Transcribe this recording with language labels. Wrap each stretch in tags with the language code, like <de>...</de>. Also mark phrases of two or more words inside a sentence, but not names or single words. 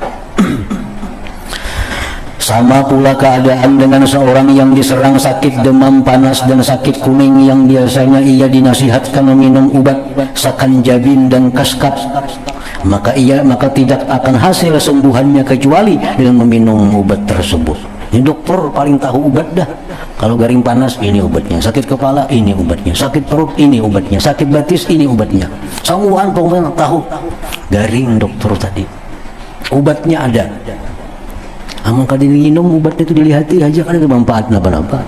<id>Sama pula keadaan dengan seorang yang diserang sakit demam panas dan sakit kuning yang biasanya ia dinasihatkan meminum obat sakanjabin dan kaskat, maka tidak akan hasil sembuhannya kecuali dengan meminum obat tersebut. Ini dokter paling tahu obat dah. Kalau garing panas ini obatnya, sakit kepala ini obatnya, sakit perut ini obatnya, sakit batis ini obatnya. Semua pokoknya tahu. Garing dokter tadi, obatnya ada.</id> <bjn>Amal kada minum obatnya itu dilihati aja, kan ada manfaat apa-apa.</bjn>